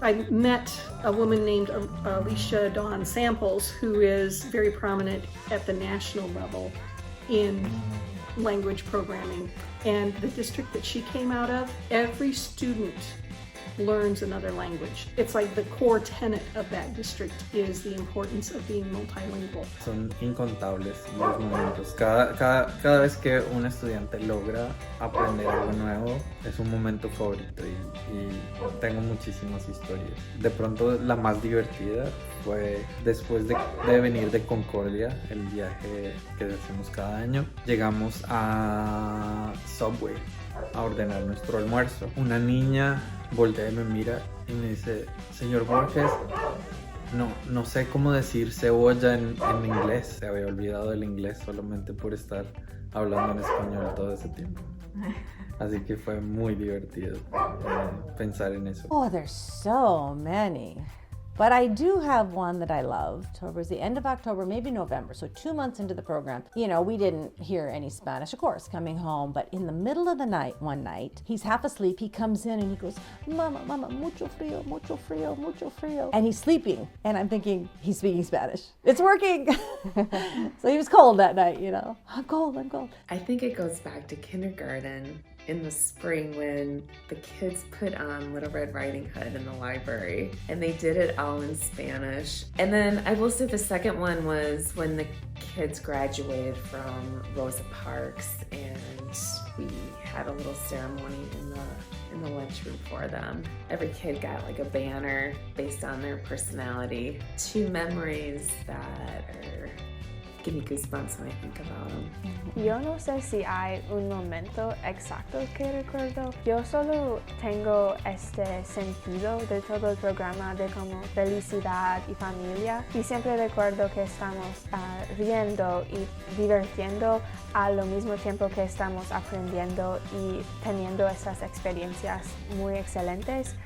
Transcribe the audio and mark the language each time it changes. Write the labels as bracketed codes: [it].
[en] I met a woman named Alicia Dawn Samples, who is very prominent at the national level in language programming. And the district that she came out of, every student learns another language. It's like the core tenet of that district is the importance of being multilingual. [es] Son incontables los momentos. Cada vez que un estudiante logra aprender algo nuevo, es un momento favorito y tengo muchísimas historias. De pronto la más divertida fue después de venir de Concordia, el viaje que hacemos cada año. Llegamos a Subway a ordenar nuestro almuerzo. Una niña voltea y me mira y me dice: señor Borges, no sé cómo decir cebolla en inglés. Se había olvidado del inglés solamente por estar hablando en español todo ese tiempo. Así que fue muy divertido pensar en eso. [en] Oh, there's so many. But I do have one that I love. Towards the end of October, maybe November, so 2 months into the program, we didn't hear any Spanish, of course, coming home. But in the middle of the night, one night, he's half asleep. He comes in and he goes, Mama, [es] mucho frío, mucho frío, mucho frío. [en] And he's sleeping. And I'm thinking, he's speaking Spanish. It's working. So he was cold that night, I'm cold. I think it goes back to kindergarten in the spring when the kids put on Little Red Riding Hood in the library, and they did it all in Spanish. And then I will say the second one was when the kids graduated from Rosa Parks, and we had a little ceremony in the lunchroom for them. Every kid got like a banner based on their personality. 2 memories that give me goosebumps when I think about them. [es] Yo no sé si hay un momento exacto que recuerdo. Yo solo tengo este sentido de todo el programa de como felicidad y familia. Y siempre recuerdo que estamos riendo y divirtiendo al mismo tiempo que estamos aprendiendo y teniendo estas experiencias muy excelentes.